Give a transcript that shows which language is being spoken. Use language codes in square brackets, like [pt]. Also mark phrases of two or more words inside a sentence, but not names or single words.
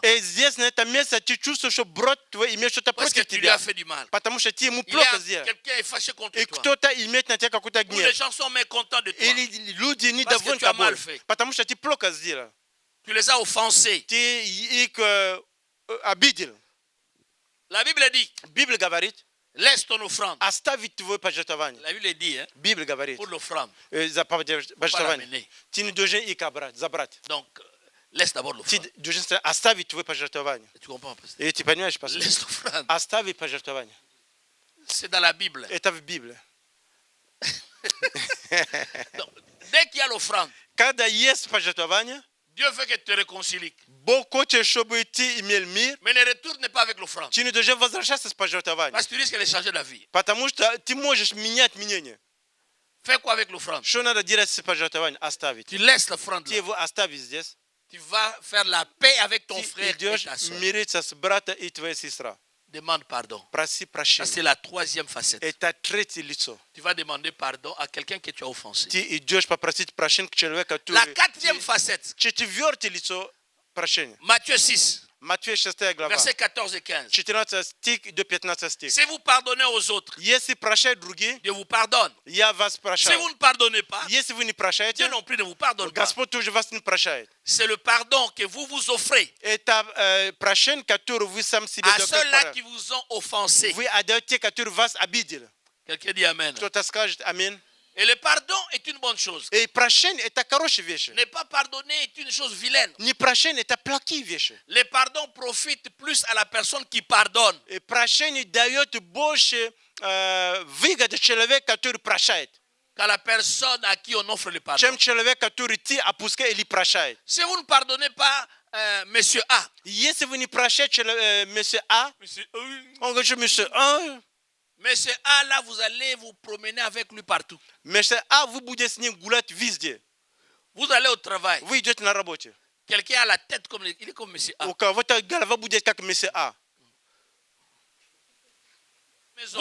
[ru] и здесь на этом месте ты чувствуешь, что брат твой имеет что-то [fr] parce que [ru] против [fr] tu lui as [ru] тебя, [fr] fait du mal. [ru] потому что ты ему [fr] Il y [ru] плохо [fr] a [ru] сделал. [fr] quelqu'un est fâché contre [ru] И [fr] toi. [ru] кто-то имеет на тебя какой-то [fr] Ou les [ru] гнев. [fr] gens sont mécontents de toi. [ru] Или люди [fr] Parce que [ru] недовольны [fr] tu as mal [ru] тобой, [fr] fait. [ru] потому что ты плохо сделал. [fr] Tu les as offensés. [ru] Ты их обидел. [fr] La Bible dit, [ru] Библия говорит, [fr] laisse ton offrande. [ru] оставить твое пожертвование. [fr] La Bible dit, hein, [ru] Библия говорит, [fr] pour l'offrande, [ru] за [fr] pas [ru] пожертвование. [fr] l'amener. [ru] Ты не должен их забрать. [fr] Donc, laisse d'abord [ru] Ты [fr] l'offrande. [ru] должен оставить твое пожертвование. [fr] Tu comprends, pasteur? [ru] И ты понимаешь, пастор? [fr] Laisse l'offrande. [ru] Оставить пожертвование. [fr] C'est dans la Bible. [ru] Это в Библии. [fr] Donc, dès qu'il y a l'offrande, [ru] Когда есть пожертвование, [fr] Dieu veut que tu te réconcilies. [ru] Бог хочет, чтобы ты имел мир. [fr] Mais ne retourne pas avec l'offrande. [ru] Ты не должен возвращаться с пожертвованием. [fr] Parce que tu risques de changer la vie. [ru] Потому что ты можешь менять мнение. [fr] Fais quoi avec l'offrande? [ru] Что надо делать с пожертвованием? Оставить. [fr] Tu laisses l'offrande [ru] Ты [fr] là. [ru] его оставишь здесь. [fr] Tu vas faire la paix avec ton [ru] Ты [fr] frère et [ru] идешь [fr] ta soeur. [ru] мириться с братом и твоей сестрой. [fr] Demande pardon. [ru] Проси [fr] Ça, [ru] прощения. [fr] c'est la troisième facette. [ru] Это третье лицо. [fr] Tu vas demander pardon à quelqu'un que tu as offensé. [ru] Ты идешь попросить прощения к человеку, [fr] La [ru] который... [fr] quatrième facette, [ru] Четвертое лицо прощения. [fr] Matthieu 6, [ru] Матфея 6 глава. [fr] versets 14 et 15. [ru] 14 стих до 15 стих. [fr] Si vous pardonnez aux autres, [ru] Если прощают другие, [fr] Dieu vous pardonne. [ru] я вас [fr] Si [ru] прощаю. [fr] vous ne pardonnez pas, [ru] Если вы не прощаете, [fr] Dieu non plus ne vous pardonne pas. [ru] Господь тоже вас не прощает. [fr] C'est le pardon que vous vous offrez [ru] Это прощение, которое вы сам себе [fr] à [ru] даете. [fr] ceux-là qui vous ont offensé. [ru] Вы отдаете, которые вас обидели. [fr] Quelqu'un dit Amen. [ru] Кто-то скажет аминь. [fr] Et le pardon est une bonne chose. [ru] И прощение это хорошие вещи. [fr] Ne pas pardonner est une chose vilaine. [ru] Не прощение это плохие вещи. [fr] Le pardon profite plus à la personne qui pardonne. [ru] И прощение дает больше выгоды человеку, который прощает, [fr] Qu'à la personne à qui on offre le pardon. [ru] чем человек, который ты опускаешь или прощает. [fr] Si vous ne pardonnez pas monsieur A, [ru] Если вы не прощаете [fr] monsieur А, monsieur, [ru] он говорит, [fr] monsieur А, monsieur A, là, vous allez vous promener avec lui partout. monsieur А, [ru] вы будете с ним гулять везде. [fr] Vous allez au travail. [ru] Вы идете на работе. [fr] Quelqu'un a la tête comme il est comme monsieur A. [ru] У кого-то голова будет как [fr] monsieur А. Maison,